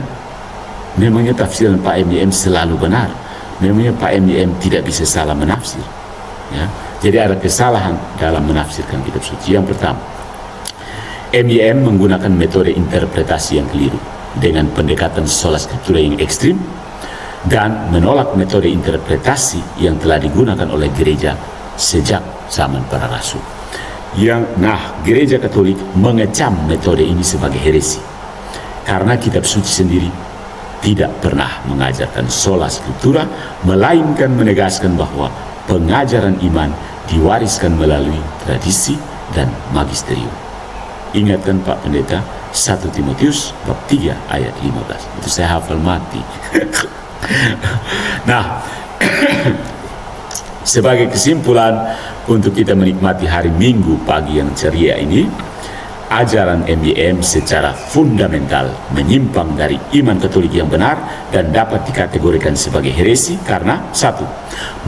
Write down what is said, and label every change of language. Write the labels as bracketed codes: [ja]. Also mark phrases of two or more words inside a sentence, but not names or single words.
[id] Memangnya tafsiran Pak MYM selalu benar? Memangnya Pak MYM tidak bisa salah menafsir? Ya. Jadi ada kesalahan dalam menafsirkan kitab suci. Yang pertama, MYM menggunakan metode interpretasi yang keliru dengan pendekatan [la] sola scriptura [id] yang ekstrim dan menolak metode interpretasi yang telah digunakan oleh gereja sejak zaman para rasul. Gereja Katolik mengecam metode ini sebagai heresi karena kitab suci sendiri tidak pernah mengajarkan [la] sola scriptura, [id] melainkan menegaskan bahwa pengajaran iman diwariskan melalui tradisi dan magisterium. Ingatkan Pak Pendeta 1 Timotius bab 3 ayat 15. Itu saya hafal mati. Nah, sebagai kesimpulan untuk kita menikmati hari Minggu pagi yang ceria ini, ajaran MYM secara fundamental menyimpang dari iman Katolik yang benar dan dapat dikategorikan sebagai heresi karena 1.